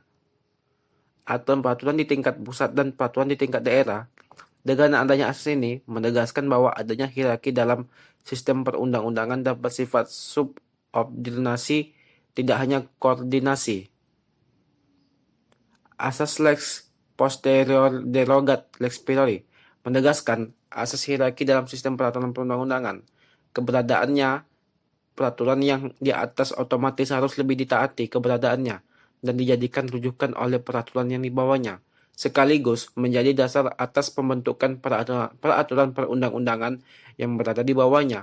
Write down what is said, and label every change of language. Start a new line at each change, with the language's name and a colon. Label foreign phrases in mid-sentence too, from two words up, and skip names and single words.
Indonesian: Aturan peraturan di tingkat pusat dan peraturan di tingkat daerah. Dengan adanya asas ini menegaskan bahwa adanya hierarki dalam sistem perundang-undangan dan bersifat subordinasi, tidak hanya koordinasi. Asas
Latin: lex posterior derogat lex priori
Indonesian: menegaskan asas hierarki dalam sistem peraturan perundang-undangan. Keberadaannya, peraturan yang di atas otomatis harus lebih ditaati keberadaannya dan dijadikan rujukan oleh peraturan yang di bawahnya, sekaligus menjadi dasar atas pembentukan peraturan perundang-undangan yang berada di bawahnya.